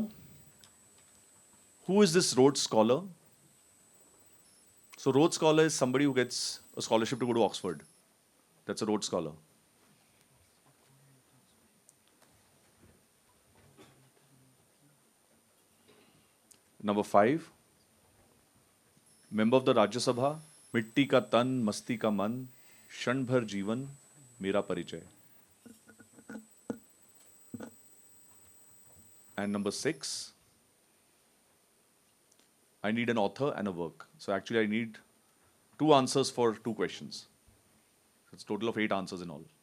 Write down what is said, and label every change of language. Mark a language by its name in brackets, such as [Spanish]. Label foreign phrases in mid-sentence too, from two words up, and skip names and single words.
[English] Who is this Rhodes Scholar? So Rhodes Scholar is somebody who gets a scholarship to go to Oxford. That's a Rhodes Scholar. Number 5. Member of the Rajya Sabha, [Hindi] मिट्टी का तन, मस्ती का मन, क्षण भर जीवन, मेरा परिचय. [English] And number 6. I need an author and a work. So actually I need 2 answers for 2 questions. It's a total of 8 answers in all.